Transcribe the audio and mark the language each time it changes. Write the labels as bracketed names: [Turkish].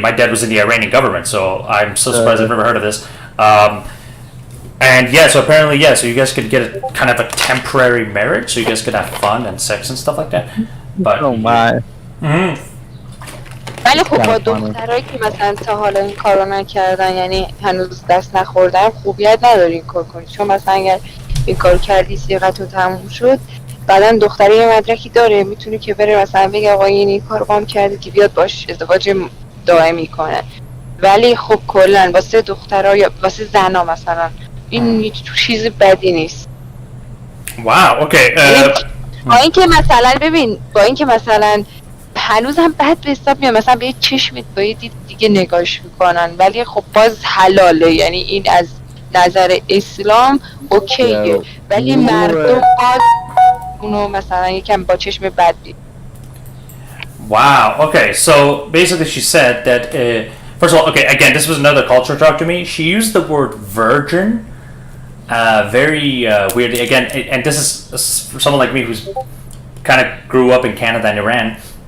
[English] My dad was in the Iranian government, so I'm so surprised I've never heard of this. And yeah, so apparently, yeah, so you guys could get a kind of a temporary marriage, so you guys could have fun and sex and stuff like that. But Oh my. [Persian] ولی خب با دخترایی که مثلا تا حالا این کارو نکردن یعنی هنوز دست نخوردن خوبیت نداری این کار کنی چون مثلا اگر این کار کردی صیغت رو تموم شد بعدا دختره یه مدرکی داره میتونه که بره مثلا بگه آقا این کار قام کرده که بیاد باش ازدواج دائمی کنه ولی خب کلا واسه دخترها یا واسه زنا مثلا این چیز بدی نیست [English] wow, okay. [Persian] با اینکه مثلا ببین با اینکه مثلا هنوز هم بد به حساب میاد مثلا به یه چشمت با یه دید دیگه نگاش میکنن ولی خب باز حلاله یعنی این از نظر اسلام اوکیه ولی مردم باز اونو مثلا یکم با چشم بد دید [English] Wow. Okay. So basically, she said that first of all, okay. Again, this was another culture shock to me. She used the word virgin very weirdly. Again, and this is for someone like me who's kind of grew up in Canada and Iran.